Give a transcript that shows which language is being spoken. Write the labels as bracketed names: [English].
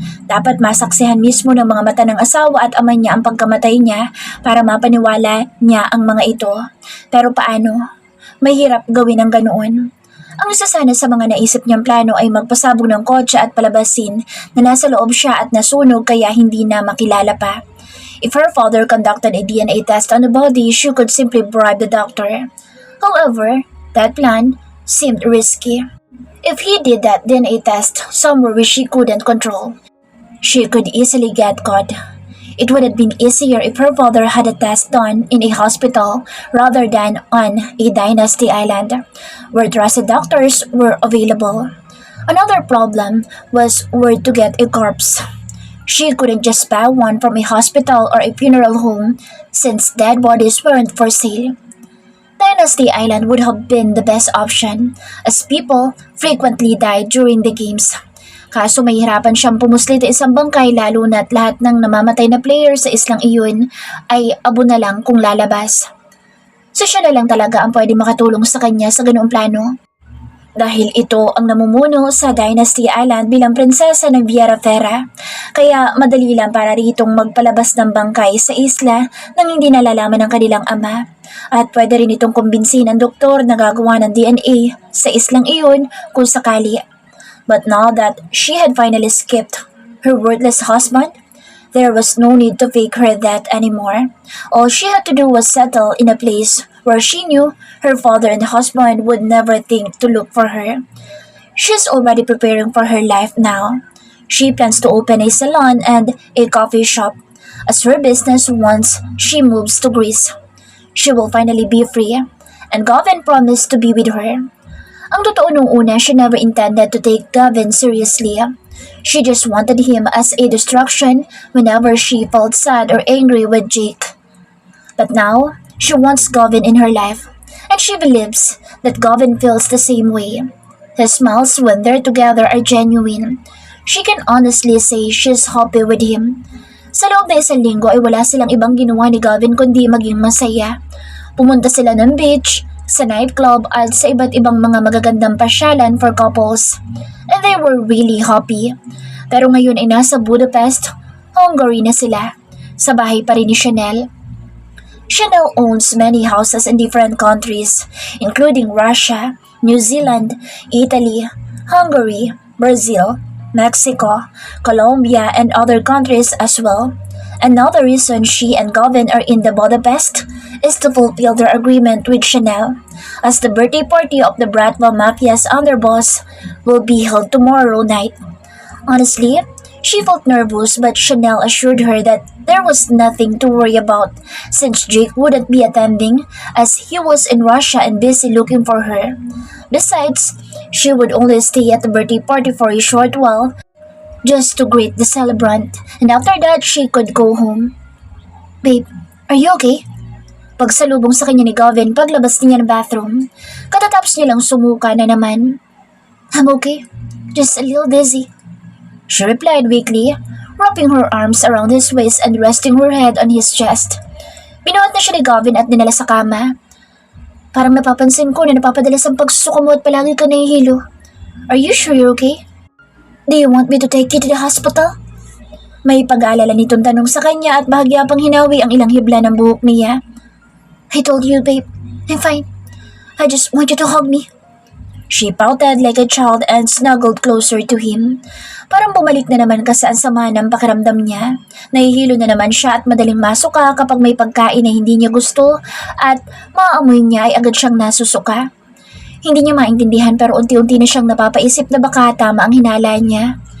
[Filipino] Dapat masaksihan mismo ng mga mata ng asawa at ama niya ang pagkamatay niya para mapaniwala niya ang mga ito. Pero paano? Mahirap gawin ang ganoon. Ang isa sana sa mga naisip niyang plano ay magpasabog ng kotse at palabasin na nasa loob siya at nasunog kaya hindi na makilala pa. [English] If her father conducted a DNA test on the body, she could simply bribe the doctor. However, that plan seemed risky. If he did that DNA test somewhere which she couldn't control, she could easily get caught. It would have been easier if her father had a test done in a hospital rather than on a Dynasty Island, where trusted doctors were available. Another problem was where to get a corpse. She couldn't just buy one from a hospital or a funeral home since dead bodies weren't for sale. Dynasty Island would have been the best option as people frequently died during the games. [Filipino] Kaso mahirapan siyang pumuslit sa isang bangkay lalo na't lahat ng namamatay na player sa islang iyon ay abo na lang kung lalabas. So siya na lang talaga ang pwede makatulong sa kanya sa ganoong plano. Dahil ito ang namumuno sa Dynasty Island bilang prinsesa ng Viera Fera, kaya madali lang para ritong magpalabas ng bangkay sa isla nang hindi nalalaman ng kanilang ama. At pwede rin itong kumbinsin ng doktor na gagawa ng DNA sa islang iyon kung sakali. [English] But now that she had finally skipped her worthless husband, there was no need to fake her death anymore. All she had to do was settle in a place where she knew her father and husband would never think to look for her. She's already preparing for her life now. She plans to open a salon and a coffee shop as her business once she moves to Greece. She will finally be free, and Gavin promised to be with her. [Filipino] Ang totoo nung una, [English] she never intended to take Gavin seriously. She just wanted him as a distraction whenever she felt sad or angry with Jake. But now, she wants Gavin in her life, and she believes that Gavin feels the same way. His smiles when they're together are genuine. She can honestly say she's happy with him. [Filipino] Sa loob na isang linggo ay wala silang ibang ginawa ni Gavin kundi maging masaya. Pumunta sila ng beach, sa nightclub at sa iba't ibang mga magagandang pasyalan [English] for couples. And they were really happy. [Filipino] Pero ngayon ay nasa Budapest, Hungary na sila. Sa bahay pa rin ni Chanel. [English] Chanel owns many houses in different countries, including Russia, New Zealand, Italy, Hungary, Brazil, Mexico, Colombia, and other countries as well. Another reason she and Gavin are in the Budapest is to fulfill their agreement with Chanel, as the birthday party of the Bratva Mafia's underboss will be held tomorrow night. Honestly, she felt nervous but Chanel assured her that there was nothing to worry about since Jake wouldn't be attending as he was in Russia and busy looking for her. Besides, she would only stay at the birthday party for a short while just to greet the celebrant, and after that she could go home. Babe, are you okay? [Filipino] Pagsalubong sa kanya ni Gavin paglabas niya ng bathroom, katatapos niya lang sumuka na naman. [English] I'm okay, just a little dizzy. She replied weakly, wrapping her arms around his waist and resting her head on his chest. [Filipino] Binuhat na siya ni Gavin at dinala sa kama. Parang napapansin ko na napapadalas ang pagsusuka mo at palagi ka nahihilo. [English] Are you sure you're okay? Do you want me to take you to the hospital? [Filipino] May pag-aalala nitong tanong sa kanya at bahagya pang hinawi ang ilang hibla ng buhok niya. [English] I told you, babe. I'm fine. I just want you to hug me. She pouted like a child and snuggled closer to him. [Filipino] Parang bumalik na naman kasi ang sama ng pakiramdam niya. Nahihilo na naman siya at madaling masuka kapag may pagkain na hindi niya gusto at maamoy niya ay agad siyang nasusuka. Hindi niya maintindihan pero unti-unti na siyang napapaisip na baka tama ang hinala niya.